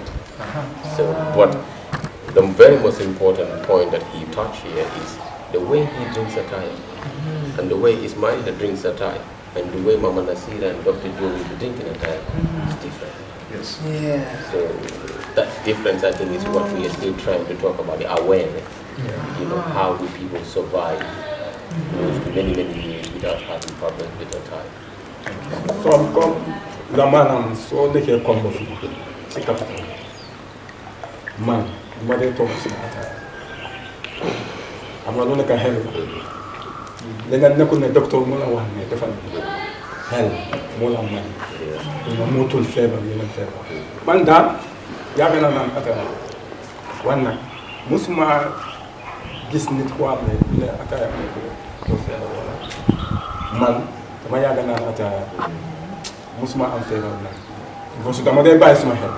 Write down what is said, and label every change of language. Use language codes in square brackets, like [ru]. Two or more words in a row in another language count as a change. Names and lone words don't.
[en] So what the very most important point that he touched here is the way he drinks Attaya and the way Ismail drinks Attaya and the way Mama Naasira and Dr. Joe will be drinking Attaya is different. Yes. Yeah. So that difference, I think, is what we are still trying to talk about, the awareness. You know, how do people survive close to many years without having problems with Attaya? [wo] Comme la maanaam soo nekkee comme ba fii si capital man ma dee toog si Attaya xam nga lu nekk xel la nga nekkul ne docteur mu la wax ne dafa xel moo la may nga mootul feebar yeneen feebar man daal yàgg naa naan Attaya wan nag musuma gis nit ku am ne Attaya ko feebar wala man dama yàgg naan Attaya musuma am feebar nag [fr] parce que [wo] dama dee bàyyi suma xel.